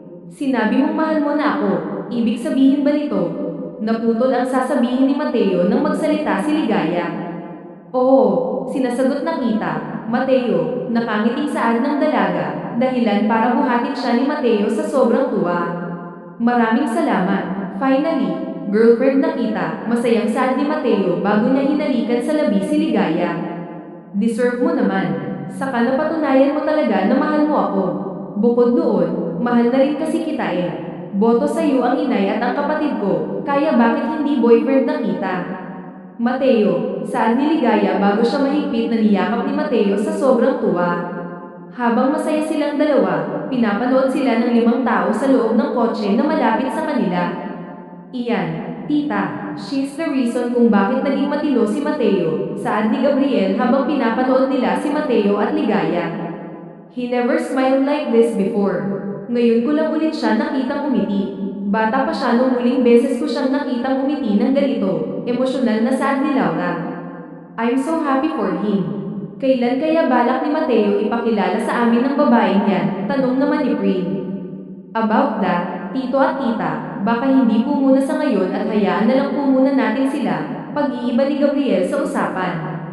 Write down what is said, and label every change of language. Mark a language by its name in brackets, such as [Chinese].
[Filipino] Sinabi mong mahal mo na ako, ibig sabihin ba nito? Naputol ang sasabihin ni Mateo nang magsalita si Ligaya. Oo, sinasagot na kita, Mateo, nakangiting saad ng dalaga, dahilan para buhatin siya ni Mateo sa sobrang tuwa. Maraming salamat, finally. Girlfriend na kita, masayang saad ni Mateo bago niya hinalikan sa labi si Ligaya. Deserve mo naman. Saka napatunayan mo talaga na mahal mo ako. Bukod doon, mahal na rin kasi kita eh. Boto sa iyo ang inay at ang kapatid ko, kaya bakit hindi boyfriend na kita? Mateo, saad ni Ligaya bago siya mahigpit na niyakap ni Mateo sa sobrang tuwa. Habang masaya silang dalawa, pinapanood sila ng 5 tao sa loob ng kotse na malapit sa kanila. Iyan, tita, [English] she's the reason [Filipino] kung bakit naging matino si Mateo, saad ni Gabriel habang pinapanood nila si Mateo at Ligaya. [English] He never smiled like this before. [Filipino] Ngayon ko lang ulit siya nakitang umiti. Bata pa siya nung muling beses ko siyang nakitang umiti ng ganito, emosyonal na saad ni Laura. [English] I'm so happy for him. [Filipino] Kailan kaya balak ni Mateo ipakilala sa amin ng babaeng yan? Tanong naman ni Prin. [English] About that, [Filipino] tito at tita, baka hindi po muna sa ngayon at hayaan na lang po muna natin sila, pag-iiba ni Gabriel sa usapan.